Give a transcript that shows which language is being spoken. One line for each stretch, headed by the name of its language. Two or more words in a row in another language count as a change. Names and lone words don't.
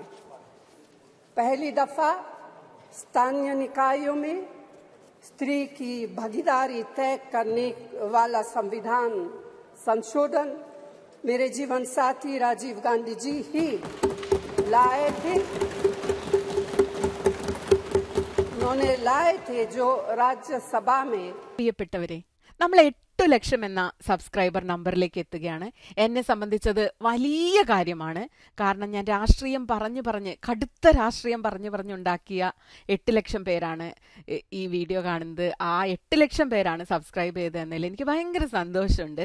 Hindi: पहली दफा स्थानीय निकायों में स्त्री की भागीदारी तय करने वाला संविधान संशोधन मेरे जीवन साथी राजीव गांधी जी ही लाए थे। उन्होंने लाए थे जो राज्यसभा में।
Malayalam: പ്രിയപ്പെട്ടവരെ, നമ്മൾ 8 ലക്ഷം എന്ന സബ്സ്ക്രൈബർ നമ്പറിലേക്ക് എത്തുകയാണ്. എന്നെ സംബന്ധിച്ചത് വലിയ കാര്യമാണ്. കാരണം ഞാൻ രാഷ്ട്രീയം പറഞ്ഞ് കടുത്ത രാഷ്ട്രീയം പറഞ്ഞുണ്ടാക്കിയ 8 ലക്ഷം പേരാണ് ഈ വീഡിയോ കാണുന്നത്. ആ 8 ലക്ഷം പേരാണ് സബ്സ്ക്രൈബ് ചെയ്തതെന്നതിൽ എനിക്ക് ഭയങ്കര സന്തോഷമുണ്ട്.